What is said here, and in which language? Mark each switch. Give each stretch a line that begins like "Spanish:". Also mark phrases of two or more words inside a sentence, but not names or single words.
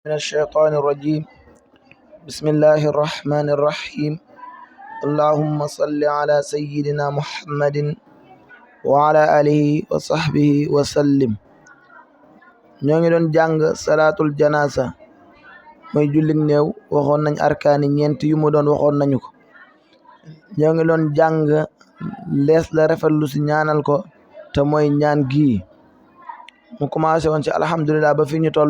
Arabic: من الشيطان الرجيم. بسم الله الرحمن الرحيم. اللهم صل على سيدنا محمد وعلى آله وصحبه وسلم.
Wolof: ñoo ngi doon jàng
Arabic: صلاة الجنازة
Wolof: mooy jullit néew. waxoon nañ arkaani ñeent yu mu doon waxoon nañu ko. ñoo ngi doon jàng lees la rafetlu si ñaanal ko te mooy ñaan gii mu commencé woon ci alhamdulillah ba fi ñu toll.